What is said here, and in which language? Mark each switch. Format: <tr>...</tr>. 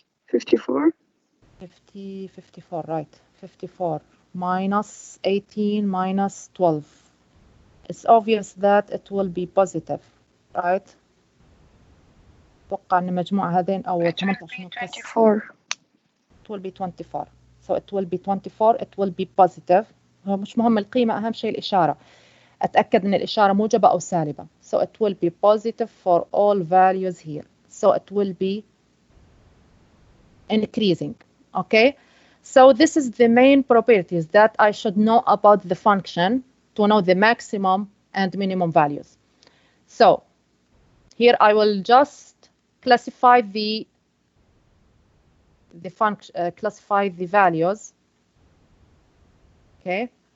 <en>54. 54, right. 54 minus 18 minus 12. It's obvious that it will be positive, right?</en> <ar>أتوقع أن مجموع هذين أو 18 ناقص 24.</ar> <en>it will be 24. So it will be 24, it will be positive.</en> <ar>هو مش مهم القيمة، أهم شيء الإشارة. أتأكد أن الإشارة موجبة أو سالبة.</ar> <en>So it will be positive for all values here. So it will be increasing. Okay, so this is the main properties that I should know about the function to know the maximum and minimum values. So here I will just classify the function, classify the values. Okay.</en>